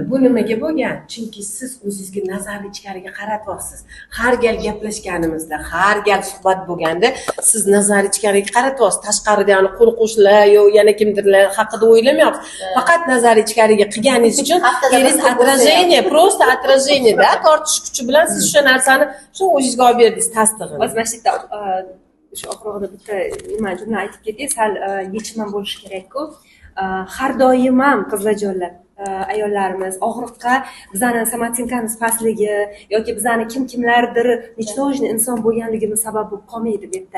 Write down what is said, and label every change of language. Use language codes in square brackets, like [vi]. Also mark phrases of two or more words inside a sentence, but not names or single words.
[uz] Bu nimaga bo'lgan? Chunki siz o'zingizga nazarni ichkariga qaratyapsiz. Har gal gaplashganimizda, har gal suhbat bo'lganda siz nazarni ichkariga qaratyapsiz. Tashqarida qo'rquvchilar yo yana kimdirlar haqida o'ylamayapsiz. Faqat nazarni ichkariga qilganingiz uchun eringiz [ru] отражение, просто отражение- [uz] da tortish kuchi bilan siz o'sha narsani shu o'zingizga olib berdingiz tasdig'ini. O'z mashqda shu oxirida bitta nima jumla aytib ketay, sal yechim ham bo'lishi kerak-ku. Har doim ham qizlarjonlar, ayollarimiz og'riqqa bizani somatsikamiz pastligi yoki bizani kimlardir nechtojni inson bo'lganligimiz sabab bo'lib qolmaydi bu yerda.